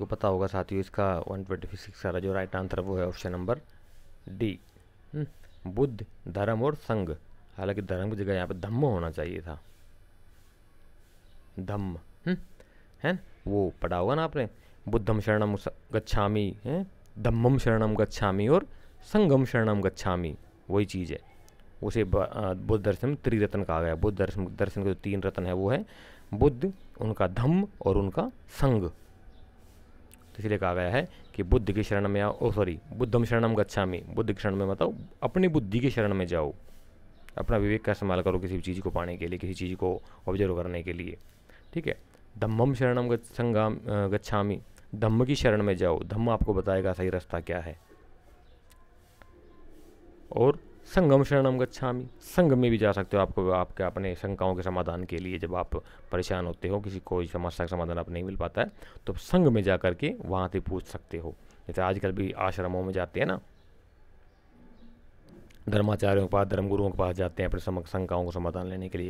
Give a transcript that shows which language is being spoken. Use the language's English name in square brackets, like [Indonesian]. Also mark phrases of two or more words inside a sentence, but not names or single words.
[Hindi] पता होगा साथियों, इसका 126 का जो [English] right answer [Hindi] वो है [English] option number D, [Hindi] बुद्ध, धर्म और संघ। हालांकि धर्म की जगह यहाँ पे धम्म होना चाहिए था, धम्म है, वो पढ़ा होगा ना आपने, [Pali] बुद्धम शरणम गच्छामि है, धम्मम शरणम गच्छामि और संगम शरणम गच्छामि, [Hindi] वही चीज़ है। उसे बुद्ध दर्शन में त्रिरत्न कहा गया। बुद्ध दर्शन के जो 3 रत्न है वो है बुद्ध, उनका धम्म और उनका संग। तो इसलिए कहा गया है कि बुद्ध की शरण में आओ, [Pali] बुद्धम शरणम गच्छामि, [Hindi] बुद्ध की शरण में मत आओ, अपनी बुद्धि की शरण में जाओ, अपना विवेक का इस्तेमाल करो किसी भी चीज़ को पाने के लिए, किसी चीज़ को ऑब्जर्व करने के लिए, ठीक है। [Pali] धम्मम शरणम गच्छामि, [Hindi] धम्म की शरण में जाओ, धम्म आपको बताएगा सही रास्ता क्या है। [Pali] और संगम शरणम गच्छामि, [Hindi] संग में भी जा सकते हो, आपको आपके अपने शंकाओं के समाधान के लिए, जब आप परेशान होते हो, किसी कोई समस्या का समाधान आप नहीं मिल पाता है, तो संग में जा करके वहाँ से पूछ सकते हो। जैसे आजकल भी आश्रमों में जाते हैं ना, धर्माचार्यों के पास, धर्मगुरुओं के पास जाते हैं अपने शंकाओं को समाधान लेने के लिए।